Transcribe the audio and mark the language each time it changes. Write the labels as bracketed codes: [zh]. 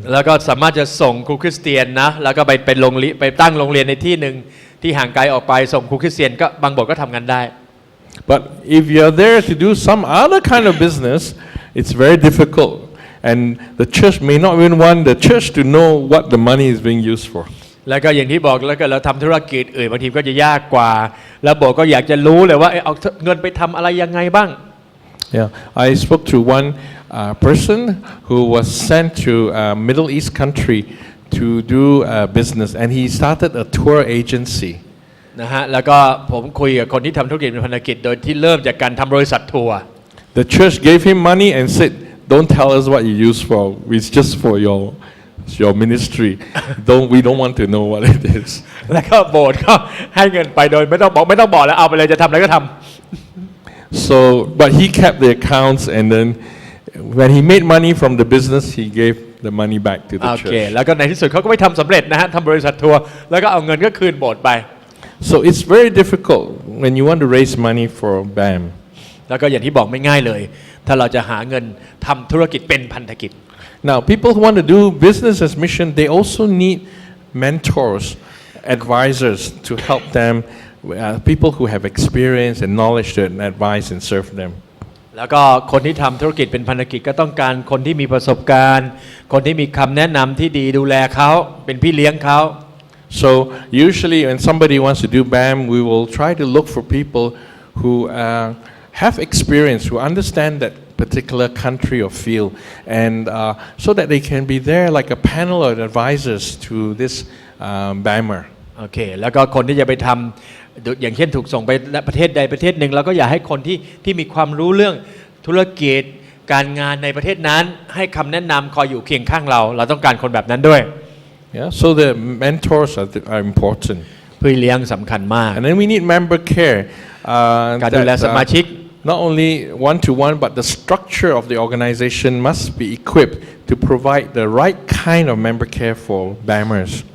[th] แล้วก็สามารถจะส่งครูคริสเตียนนะแล้วก็ไปตั้งโรงเรียนในที่หนึ่งที่ห่างไกลออกไปส่งครูคริสเตียนก็บางโบสถ์ก็ทำงานได้ [en] But if you're there to do some other kind of business, it's very difficult, and the church may not even want the church to know what the money is being used for. [th] แล้วก็อย่างที่บอกแล้วก็เราทำธุรกิจอื่นบางทีก็จะยากกว่าแล้วโบสถ์ก็อยากจะรู้เลยว่าเอาเงินไปทำอะไรยังไงบ้าง [en] Yeah, I spoke to one person who was sent to a Middle East country to do business, and he started a tour agency. [th] นะฮะแล้วก็ผมคุยกับคนที่ทำธุรกิจเป็นพันธกิจโดยที่เริ่มจากการทำบริษัททัวร์ [en] The church gave him money and said, "Don't tell us what you use for. It's just for your ministry. We don't want to know what it is." [th] แล้วก็โบสถ์ก็ให้เงินไปโดยไม่ต้องบอกแล้วเอาไปเลยจะทำอะไรก็ทำ [en] So, but he kept the accounts, and then when he made money from the business, he gave the money back to the [th] โอเค [en] church. [th] แล้วก็ในที่สุดเขาก็ไม่ทำสำเร็จนะฮะทำบริษัททัวร์แล้วก็เอาเงินก็คืนโบสถ์ไป [en] So it's very difficult when you want to raise money for BAM. [th] แล้วก็อย่างที่บอกไม่ง่ายเลย ถ้าเราจะหาเงินทำธุรกิจเป็นพันธกิจ [en] Now, people who want to do business as mission, they also need mentors, advisors to help them, people who have experience and knowledge to advise and serve them. [th] แล้วก็คนที่ทำธุรกิจเป็นพันธกิจก็ต้องการคนที่มีประสบการณ์ คนที่มีคำแนะนำที่ดีดูแลเขาเป็นพี่เลี้ยงเขา [en] So usually when somebody wants to do BAM, we will try to look for people who have experience, who understand that particular country or field, and so that they can be there like a panel of advisors to this BAMer. [th] โอเคแล้วก็คนที่จะไปทำอย่างเช่นถูกส่งไปประเทศใดประเทศหนึ่งเราก็อยากให้คนที่มีความรู้เรื่องธุรกิจการงานในประเทศนั้นให้คำแนะนำคอยอยู่เคียงข้างเราต้องการคนแบบนั้นด้วย [en] Yeah, so the mentors are important. [th] พี่เลี้ยงสำคัญมาก [en] And then we need member care. [th] การดูแลสมาชิก [en] Not only one-to-one, but the structure of the organization must be equipped to provide the right kind of member care for BAMers.